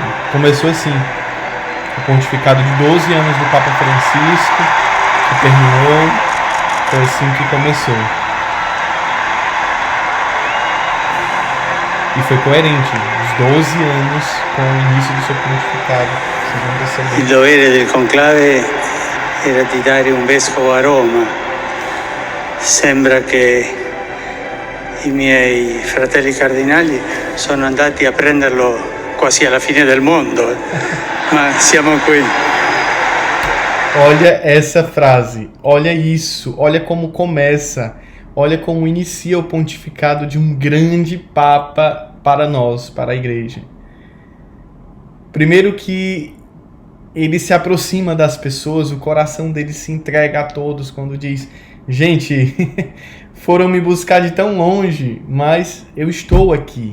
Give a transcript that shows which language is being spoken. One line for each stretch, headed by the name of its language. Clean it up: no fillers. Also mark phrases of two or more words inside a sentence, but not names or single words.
Portuguese: Começou assim, o pontificado de 12 anos do Papa Francisco, que terminou, foi assim que começou. E foi coerente, os 12 anos com o início do seu pontificado. Vocês vão perceber.
Italian: Il dovere del conclave era di dare un vescovo a Roma. Sembra che i miei fratelli cardinali sono andati a prenderlo quasi alla fine del mondo, ma siamo qui.
Portuguese: Olha essa frase, olha isso, olha como começa, olha como inicia o pontificado de um grande Papa para nós, para a Igreja. Primeiro que ele se aproxima das pessoas, o coração dele se entrega a todos quando diz: gente, foram me buscar de tão longe, mas eu estou aqui.